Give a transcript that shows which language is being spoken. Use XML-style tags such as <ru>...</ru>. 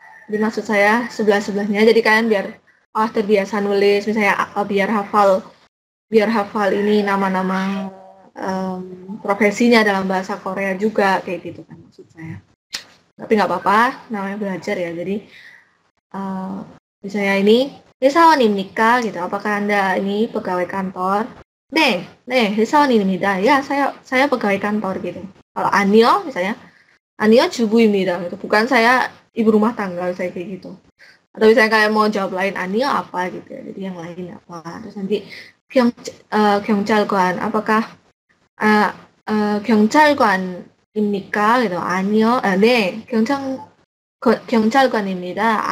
<id>Jadi maksud saya sebelah-sebelahnya. Jadi kalian biar terbiasa nulis, misalnya biar hafal ini nama-nama profesinya dalam bahasa Korea juga kayak gitu kan maksud saya. Tapi nggak apa-apa, namanya belajar ya. Jadi misalnya ini</id> <ko>회사원입니까?</ko> <id>gitu. Apakah Anda ini pegawai kantor?</id> <ko>네, 회사원입니다.</ko> <id>Ya, saya pegawai kantor gitu.</id> <ko>Kalau 아니요, misalnya 아니요, 주부입니다.</ko> <id>Gitu. Bukan saya ibu rumah tangga, saya kayak gitu. Atau misalnya kalian mau jawab lain, 아니요 apa gitu ya. Jadi yang lain apa. Terus nanti 경찰관, apakah</id> <ko>경찰관입니까?</ko> <id>gitu.</id> <ko>아니요, 네, 경찰관입니다.</ko>